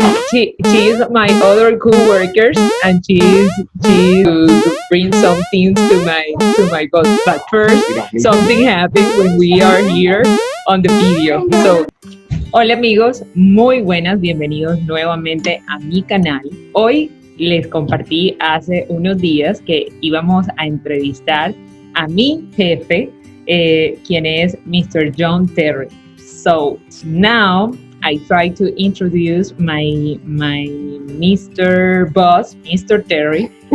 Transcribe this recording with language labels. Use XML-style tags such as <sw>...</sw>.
<en>she is my other co-workers, and she bring some things to my boss. But first, something happened when we are here on the video.</en> <es>So, hola amigos, muy buenas, bienvenidos nuevamente a mi canal. Hoy les compartí hace unos días que íbamos a entrevistar a mi jefe, quien es Mr. John Terry.</es> <en>So now I try to introduce my Mr. boss, Mr. Terry.</en>